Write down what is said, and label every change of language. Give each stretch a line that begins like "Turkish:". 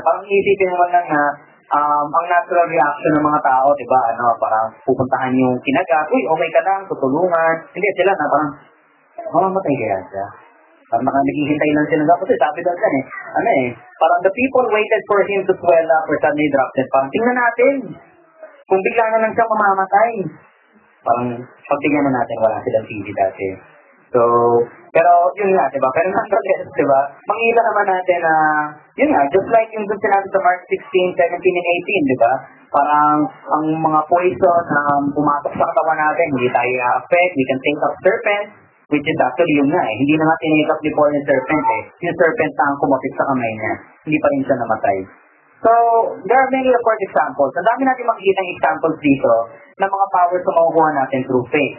Filipino: Parang isipin naman lang na ang natural reaction ng mga tao, diba? Parang pupuntahan yung kinagat, uy, okay ka lang, tutulungan. Hindi sila na parang, mamamatay kaya siya. Parang naghihintay lang sila. Kasi sabi doon yan parang
English: the people waited for him to swell up or suddenly drop dead.
Filipino: Parang tingnan natin. Kung bigla na lang siya mamamatay. Parang pagtingnan na natin, wala silang TV dati. So, pero yun nga, diba? Pero nonetheless, diba? Makikita naman natin na, yun nga,
English: just like
Filipino: yung doon sinabi sa Mark 16, 17, and 18, diba? Parang ang mga poison na pumasok sa katawan natin, hindi tayo affect,
English: we can take up serpents,
Filipino: which is actually yun nga hindi na nga tinake up before yung serpent Yung serpent na ang kumapit sa kamay niya, hindi pa rin siya namatay.
English: So, there are many of course examples.
Filipino: Ang dami natin makikita ng examples dito ng mga powers na makukuha natin through faith.